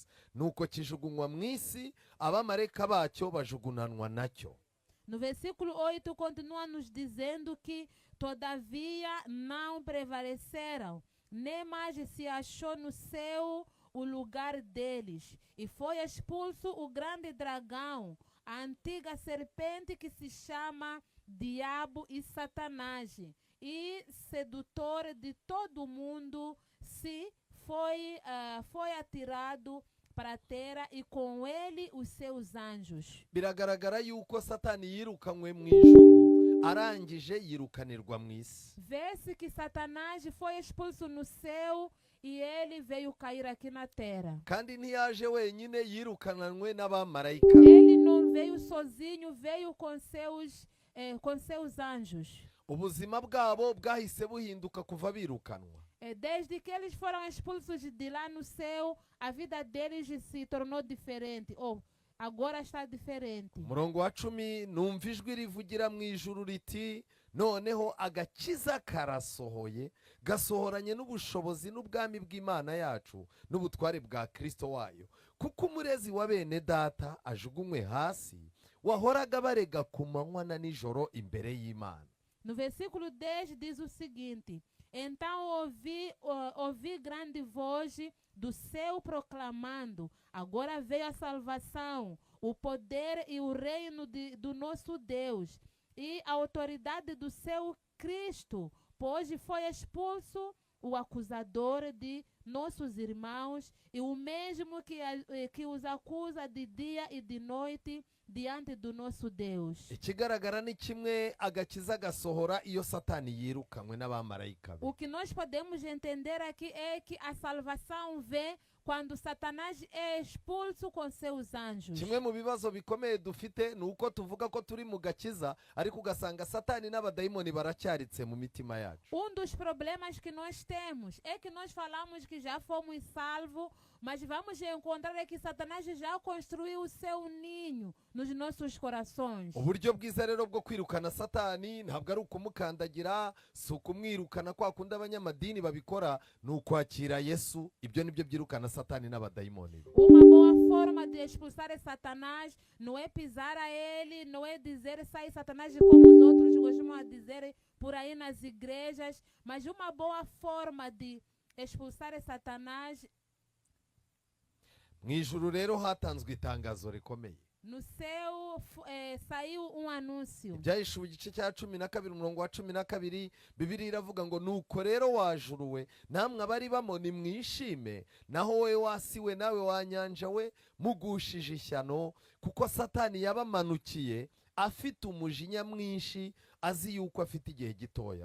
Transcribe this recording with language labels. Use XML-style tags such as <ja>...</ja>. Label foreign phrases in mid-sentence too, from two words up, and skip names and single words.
<rw>Nuko kijugunywa mu isi, abamarayika bacyo bajugunanwa nacyo.</rw> <pt>No versículo 8 continua nos dizendo que todavia não prevaleceram, nem mais se achou no céu o lugar deles, e foi expulso o grande dragão, a antiga serpente que se chama Diabo e Satanás, e sedutor de todo mundo, foi atirado para a terra e com ele os seus anjos.</pt> <rw>Biragaragara yuko Satani yirukanywe mu ijuru, arangije yirukanirwa mu isi.</rw> <pt>Vê-se que Satanás foi expulso no céu e ele veio cair aqui na terra.</pt> <rw>Kandi ntiyaje wenyine, yirukananwe n'abamarayika.</rw> <pt>Ele não veio sozinho, veio com seus anjos.</pt> <rw>Ubuzima bwabo bwahise buhinduka kuva birukanwa.</rw> <pt>Desde que eles foram expulsos de lá no céu, a vida deles se tornou diferente. Agora está diferente.</pt> <rw>Murongo wa 10 numva ijwi rivugira mu ijuru riti, noneho agakiza karasohoye, gasohoranye n'ubushobozi n'ubwami bw'Imana yacu n'ubutware bwa Kristo wayo, kuko umurezi wa bene data ajugunywe hasi, wahoraga barega ku manywa na nijoro imbere y'Imana.</rw> <pt>No versículo 10 diz o seguinte: então ouvi grande voz do céu proclamando: agora veio a salvação, o poder e o reino do nosso Deus e a autoridade do seu Cristo, pois foi expulso o acusador de nossos irmãos e o mesmo que os acusa de dia e de noite diante do nosso Deus.</pt> <rw>Ikigaragara ni kimwe, agakiza gasohora iyo Satani yirukanywe n'abamarayika be.</rw> <pt>O que nós podemos entender aqui é que a salvação vem quando Satanás é expulso com seus anjos.</pt> <rw>Kimwe mu bibazo bikomeye dufite nuko tuvuga ko turi mu gakiza, ariko ugasanga Satani n'abadayimoni baracyaritse mu mitima yacu.</rw> <pt>Dos problemas que nós temos é que nós falamos que já fomos salvos, mas vamos encontrar que Satanás já construiu o seu ninho nos nossos corações.</pt> <rw>Uburyo bwiza rero bwo kwirukana Satani ntabwo ari ukumukandagira, si ukumwirukana kwa kundi abanyamadini babikora, ni ukwakira Yesu. Ibyo nibyo byirukana Satani n'abadayimoni.</rw> <pt>Uma boa forma de expulsar Satanás não é pisar a ele, não é dizer sai Satanás como os outros gostam de dizer por aí nas igrejas, mas uma boa forma de expulsar Satanás.</pt> <rw>Mu ijuru rero hatanzwe itangazo rikomeye.</rw> <pt>No céu saiu anúncio.</pt> <rw>Ibyahishuwe igice cya 12 umurongo wa 12, Bibiliya iravuga ngo nuko rero wajuruwe namwe abari bamoni mwishime, naho wowe wasiwe nawe wanyanja we mugushije ishyano, kuko Satani yabamanukiye afite umujinya mwinshi, azi yuko afite igihe gitoya.</rw>